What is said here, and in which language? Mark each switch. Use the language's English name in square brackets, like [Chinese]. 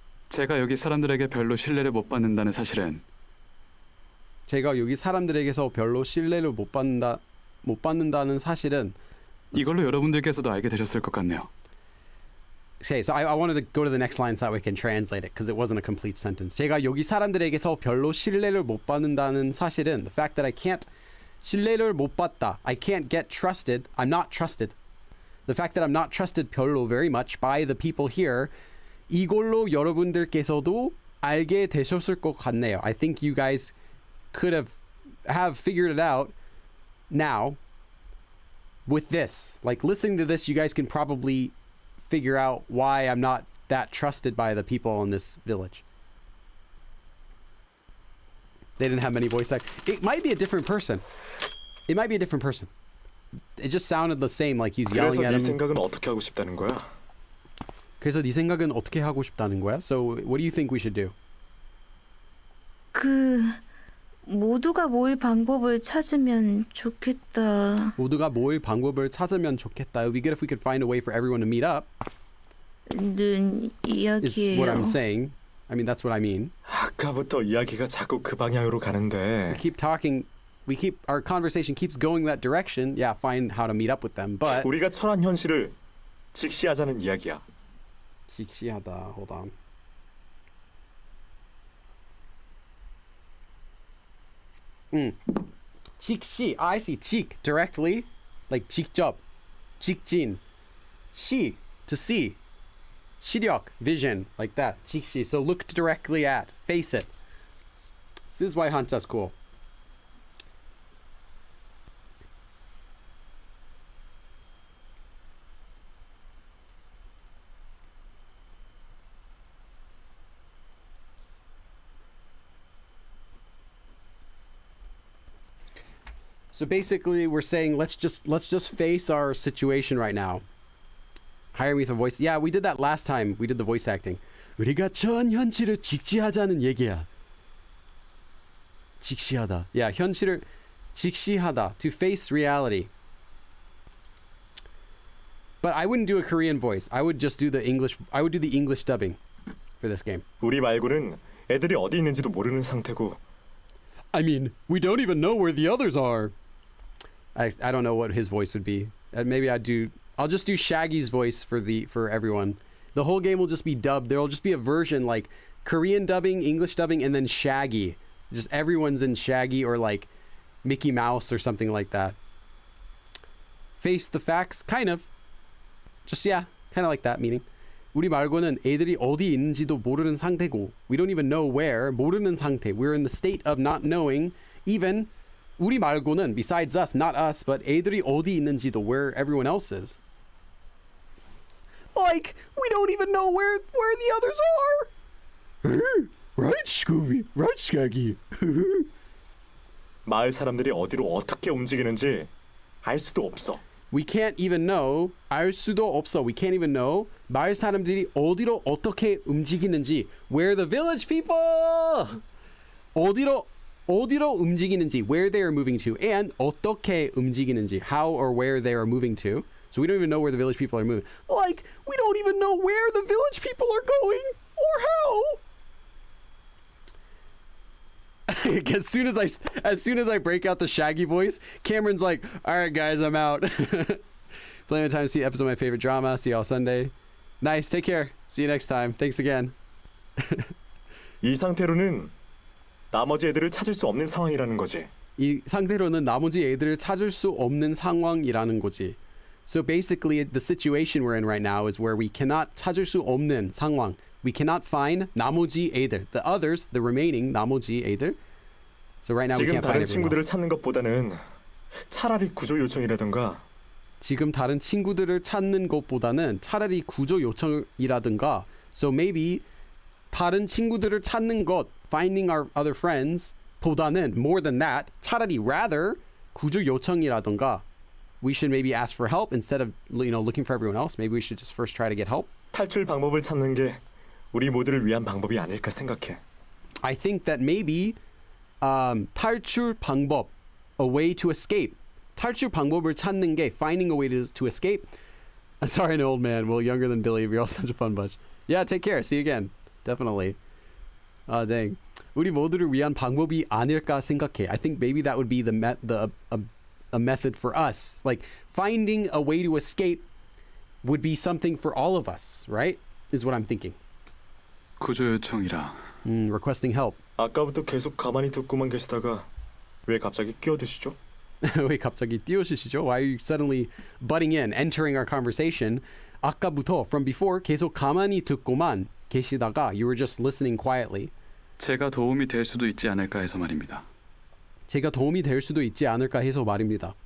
[Korean] 제가 여기 사람들에게 별로 신뢰를 못 받는다는 사실은 제가 여기 사람들에게서 별로 신뢰를 못 받는다는 사실은 이걸로 여러분들께서도 알게 되셨을 것 같네요. [English] Okay, so I wanted to go to the next line so that we can translate it because it wasn't a complete sentence. [Korean] 제가 여기 사람들에게서 별로 신뢰를 못 받는다는 사실은 [English] the fact that I can't [Korean] 신뢰를 못 받다. [English] I can't get trusted. I'm not trusted. The fact that I'm not trusted [Korean] 별로 [English] very much by the people here. [Korean] 이걸로 여러분들께서도 알게 되셨을 것 같네요. [English] I think you guys could have figured it out now with this. Like listening to this, you guys can probably figure out why I'm not that trusted by the people in this village. They didn't have many voice actors. It might be a different person. It might be a different person. it just sounded the same, like he's [Korean] 그래서 [English] yelling at [Korean] 네 [English] him. [Korean] 생각은 어떻게 하고 싶다는 거야? 그래서 네 생각은 어떻게 하고 싶다는 거야? [English] So what do you think we should do? [Korean] 모두가 모일 방법을 찾으면 좋겠다. 모두가 모일 방법을 찾으면 좋겠다. [English] It would be good if we could find a way for everyone to meet up. [Korean] 는 [English] Is what I'm [Korean] 이야기예요. [English] saying. I mean, that's what I mean. [Korean] 아까부터 이야기가 자꾸 그 방향으로 가는데 [English] Keep talking. Our conversation keeps going that direction. Yeah, find how to meet up with them. But [Korean] 우리가 처한 현실을 직시하자는 이야기야. [English] 직시하다. Hold on. 직시. I see. 직 directly, like 직접. 직진. 시 to see. 시력, vision, like that. [Korean] 직시. [English] So look directly at, face it. This is why 한자's cool. So basically, we're saying let's just face our situation right now. Hire me with a voice. Yeah, we did that last time. We did the voice acting. [Korean] 우리가 처한 현실을 직시하자는 얘기야. 직시하다. [English] Yeah, [Korean] 현실을 직시하다. [English] To face reality. But I wouldn't do a Korean voice. I would just do the English. I would do the English dubbing for this game. 우리 말고는 애들이 어디 있는지도 모르는 상태고 I mean, we don't even know where the others are. I don't know what his voice would be. Maybe I'll just do Shaggy's voice for everyone. The whole game will just be dubbed. There'll just be a version like Korean dubbing, English dubbing, and then Shaggy. Just everyone's in Shaggy or like Mickey Mouse or something like that. Face the facts, kind of. Just yeah, kind of like that meaning. [Korean] 우리 말고는 애들이 어디 있는지도 모르는 상태고 [English] we don't even know where. [Korean] 모르는 상태. [English] We're in the state of not knowing. Even [Korean] 우리 말고는 [English] besides us, not us, but [Korean] 애들이 어디 있는지도 [English] where everyone else is. Like we don't even know where the others are. Right, Scooby? Right, Shaggy? [Korean] 마을 사람들이 어디로 어떻게 움직이는지 알 수도 없어. [English] We can't even know. [Korean] 알 수도 없어. [English] We can't even know. [Korean] 마을 사람들이 어디로 어떻게 움직이는지. [English] Where the village people. [Korean] 어디로 움직이는지. [English] Where they are moving to. And [Korean] 어떻게 움직이는지. [English] How or where they are moving to. So we don't even know where the village people are moving. Like we don't even know where the village people are going or how. as soon as I break out the Shaggy voice, Cameron's like, all right guys, I'm out. Plenty of time to see episode of my favorite drama. See y'all Sunday. Nice. Take care. See you next time. Thanks again. [Korean] 이 상태로는 나머지 애들을 찾을 수 없는 상황이라는 거지. 이 상태로는 나머지 애들을 찾을 수 없는 상황이라는 거지. [English] So basically the situation we're in right now is where we cannot [Korean] 찾을 수 없는 상황. [English] We cannot find [Korean] 나머지 애들. [English] The others, the remaining 나머지 애들. So right now we [Korean] 지금 [English] can't find [Korean] 다른 [English] everyone [Korean] 친구들을 [English] else. [Korean] 찾는 것보다는 차라리 구조 요청이라든가 지금 다른 친구들을 찾는 것보다는 차라리 구조 요청이라든가 [English] so maybe [Korean] 다른 친구들을 찾는 것 [English] finding our other friends [Korean] 보다는 [English] more than that [Korean] 차라리 [English] rather [Korean] 구조 요청이라든가 [English] we should maybe ask for help instead of looking for everyone else. Maybe we should just first try to get help. [Korean] 탈출 방법을 찾는 게 우리 모두를 위한 방법이 아닐까 생각해. [English] I think that maybe [Korean] 탈출 방법, [English] a way to escape. [Korean] 탈출 방법을 찾는 게 [English] finding a way to escape. I'm sorry, an old man. Well, younger than Billy. You're all such a fun bunch. Yeah, take care. See you again. Definitely. Dang. [Korean] 우리 모두를 위한 방법이 아닐까 생각해. [English] I think maybe that would be a method for us. Like finding a way to escape would be something for all of us, right? Is what I'm thinking. [Korean] 구조 요청이라. [English] Requesting help. [Korean] 아까부터 계속 가만히 듣고만 계시다가 왜 갑자기 끼어드시죠? 왜 갑자기 뛰어드시죠? [English] Why are you suddenly butting in, entering our conversation? [Korean] 아까부터, [English] from before, [Korean] 계속 가만히 듣고만 계시다가 [English] you were just listening quietly. [Korean] 제가 도움이 될 수도 있지 않을까 해서 말입니다. 제가 도움이 될 수도 있지 않을까 해서 말입니다.